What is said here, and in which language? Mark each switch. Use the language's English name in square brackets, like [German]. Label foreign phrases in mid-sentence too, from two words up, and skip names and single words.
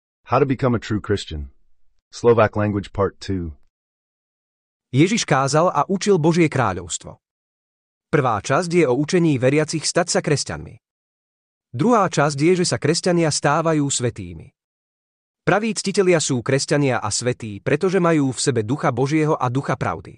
[English] How to become a true Christian. Slovak language part 2. [Slovak] Ježiš kázal a učil Božie kráľovstvo. Prvá časť je o učení veriacich stať sa kresťanmi. Druhá časť je, že sa kresťania stávajú svätými. Praví ctitelia sú kresťania a svätí, pretože majú v sebe ducha Božieho a ducha pravdy.